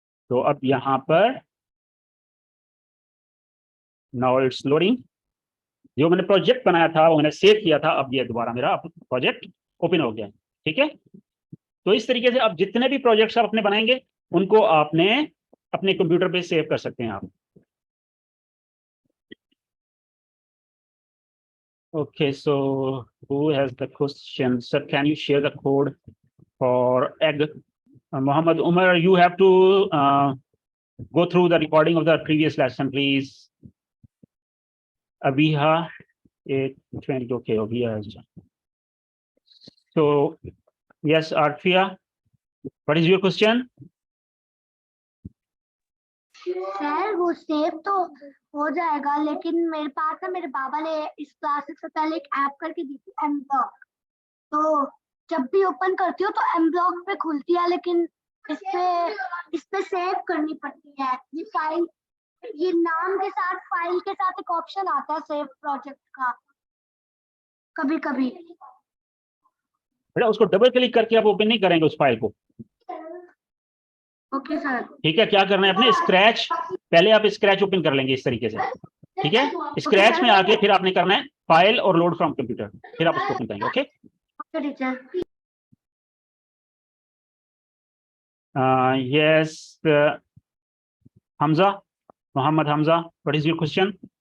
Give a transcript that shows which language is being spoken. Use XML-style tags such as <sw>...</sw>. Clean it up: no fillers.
<hi>तो अब यहाँ पर</hi> <en>Now it's loading.</en> <hi>जो मैंने प्रोजेक्ट बनाया था वो मैंने सेव किया था, अब ये दोबारा मेरा प्रोजेक्ट ओपन हो गया, ठीक है। तो इस तरीके से आप जितने भी प्रोजेक्ट्स आप अपने बनाएंगे उनको आपने अपने कंप्यूटर पे सेव कर सकते हैं आप।</hi> <en>Okay, so who has the question? Sir, can you share the code for egg? Muhammad Umar, you have to go through the recording of the previous lesson, please. Abiha, 820, okay, Abiha has done. So, yes, Arfia, what is your question?</en> <hi>Sir वो save तो हो जाएगा, लेकिन मेरे पास ना मेरे बाबा ने इस क्लासेस से पहले एक ऐप करके दी थी एमब्लॉक। तो जब भी ओपन करती हूँ तो एमब्लॉक पे खुलती है, लेकिन इस पे सेव करनी पड़ती है। ये फाइल, ये नाम के साथ फाइल के साथ एक ऑप्शन आता है सेव प्रोजेक्ट का कभी कभी। बेटा उसको डबल क्लिक करके आप ओपन नहीं करेंगे उस फाइल को। Okay sir. ठीक है, क्या करना है अपने स्क्रैच, पहले आप स्क्रैच ओपन कर लेंगे इस तरीके से, ठीक है। स्क्रैच में आके फिर आपने करना है फाइल और लोड फ्रॉम कंप्यूटर, फिर आप उसको ओपन करेंगे। Okay teacher.</hi> <en>yes, Hamza, Muhammad Hamza, what is your question?</en>